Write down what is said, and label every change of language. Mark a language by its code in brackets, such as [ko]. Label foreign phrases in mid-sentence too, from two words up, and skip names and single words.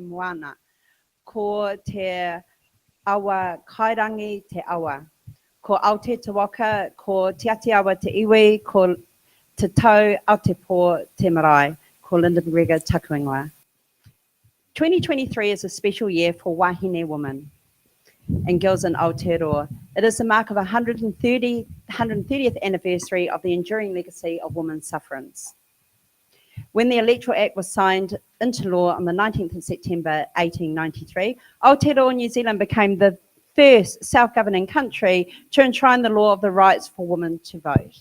[mi] moana, ko te awa kairangi te awa, ko Aotearoa, ko te Aotearoa te iwi, ko te tau Aotearoa te marae, ko Lynda McGregor takuingoa. [en] 2023 is a special year for wahine women and girls in Aotearoa. It is the mark of 130th anniversary of the enduring legacy of women's suffrage. When the Electorate Act was signed into law on the 19th of September 1893, Aotearoa, New Zealand became the first self-governing country to enshrine the law of the rights for women to vote.